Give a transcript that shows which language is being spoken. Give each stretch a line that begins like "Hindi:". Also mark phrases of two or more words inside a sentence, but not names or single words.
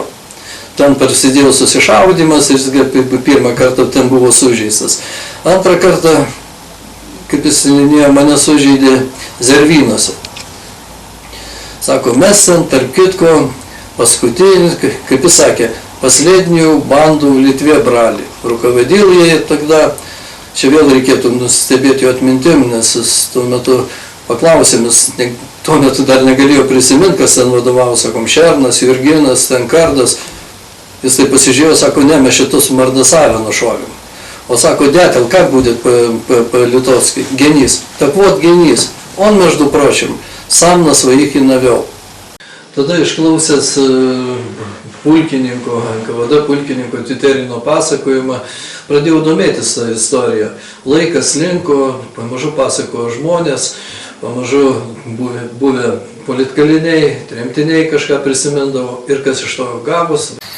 Lithuanian: Ten prasidėjo susišaudymas ir jis pirmą kartą ten buvo sužeistas. Antrą kartą, kaip jis minėjo, mane sužeidė Zervynuose. Sako, mes ten, tarp kitko, paskutinį, kaip jis sakė,
Russian: последнюю банду в Литве брали. Руководил ей тогда,
Lithuanian: čia vėl reikėtų nustebėti jo atmintim, nes jis tuo metu paklausėm, jis tuo metu dar negalėjo prisiminti, kas ten vadovavo, sakom, Šernas, Jurginas, ten Kardas. Jis tai pasižiūrėjo, sako, ne, mes šitus Mardasavę nušovėm.
Russian: Он сako, дятел, как будет по-литовски? Генис. Так вот, Генис, он, между прочим, сам на своих и навел.
Lithuanian: Tada išklausęs pulkininko, NKVD pulkininko Titerino pasakojimą, pradėjau domėtis tą istoriją. Laikas linko, pamažu pasakojo žmonės, pamažu buvę politkaliniai, tremtiniai kažką prisimindavo ir kas iš to gavos.